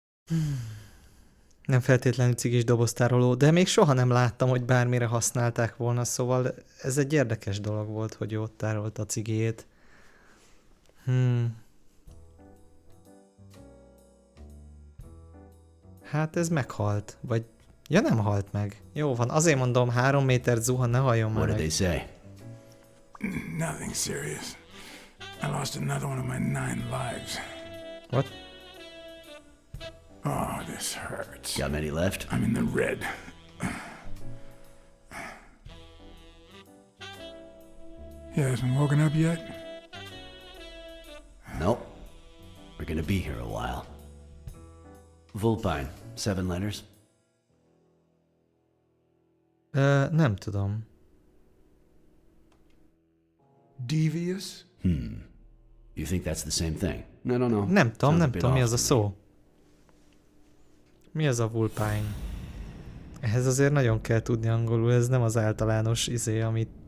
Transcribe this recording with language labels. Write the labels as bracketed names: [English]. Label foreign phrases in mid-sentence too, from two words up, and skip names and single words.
[Hungarian] Nem feltétlenül cigis doboztároló, de még soha nem láttam, hogy bármire használták volna, szóval ez egy érdekes dolog volt, hogy ő ott tárolta a cigét. Hát ez meghalt, vagy... Ja, nem halt meg. Jó van, azért mondom, 3 métert zuhan, ne halljon már [English] What did they [Hungarian] meg. [English] say? Nothing serious. I lost another one of my 9 lives. What? Oh, this hurts. Got many left? I'm in the red. He hasn't woken up yet? Nope. We're gonna be here a while. Vulpine, 7 letters. [Hungarian] Nem tudom. [English] Devious? You think that's the same thing? No. [Hungarian] Nem tudom, [English] Sounds a [Hungarian] nem [English] bit [Hungarian] tudom, mi [English] off [Hungarian] az a [English] to me. [Hungarian] szó. Mi az a vulpine? Ehhez azért nagyon kell tudni angolul, ez nem az általános izé, amit...